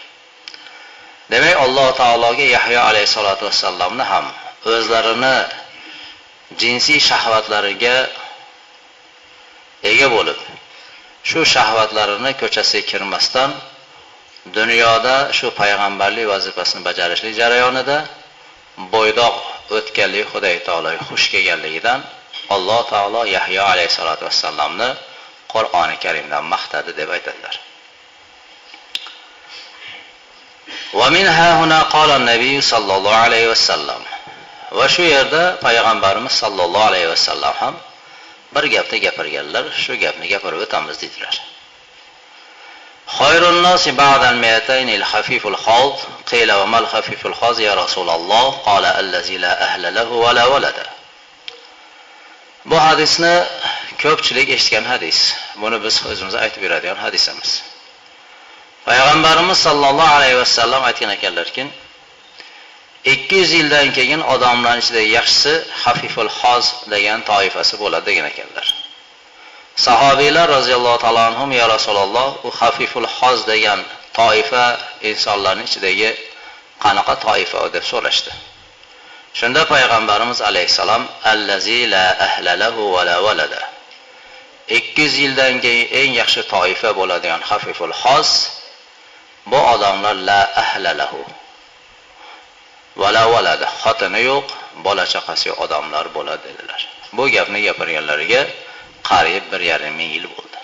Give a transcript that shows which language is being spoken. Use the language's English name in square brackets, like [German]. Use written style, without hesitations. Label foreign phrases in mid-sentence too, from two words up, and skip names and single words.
[Uzbek] Demak, Alloh taologa Yahyo alayhisolatu vassallamni ham o'zlarini jinsiy shahvatlariga ega bo'lib, shu shahvatlarini ko'chasiga kirmasdan dunyoda shu payg'ambarlik vazifasini bajarishlik jarayonida bo'ydoq o'tganlik Xudoy taologa xush kelganligidan Alloh taolo Yahyo alayhisolatu vassallamni Qur'oni Karimdan maqtadi deb aytadilar. [Arabic] ومن هاهنا قال النبي صلى الله عليه وسلم. [Uzbek] Va shu yerda payg'ambarimiz [Arabic] صلى الله عليه وسلم [Uzbek] ham bir gapni gapirganlar, shu gapni gapirib o'tamiz dedilar. [Arabic] خير الناس بعد المئتين الخفيف الحاذ قيل وما الخفيف الحاذ يا رسول الله قال الذي لا أهل له ولا ولد. [Uzbek] Bu hadisni ko'pchilik eshitgan hadis. Buni biz o'zimiz aytib beradigan hadisimiz. Payg'ambarimiz [Arabic] صلى الله عليه وسلم [Uzbek] aytgan ekanlarki, 200 yildan keyin odamlarning ichida yaxshisi Hafiful Xoz degan toifasi bo'ladi degan ekanlar. Sahobiylar [Arabic] رضي الله تعالى عنهم يا رسول الله, [Uzbek] u Hafiful Xoz degan toifa insonlarning ichidagi qanaqa toifa deb so'rashdi. Shunda payg'ambarimiz alayhisalom [Arabic] الذي لا أهل له ولا ولد. [Uzbek] 200 yildan keyin eng yaxshi toifa bo'ladigan Hafiful Xoz bu odamlar [Arabic] لا أهل له ولا ولد, [Uzbek] xotini yo'q, bola chaqasi yo'q odamlar bo'ladi dedilar. Bu gapni gapirganlariga qariyb 1,5 yil bo'ldi.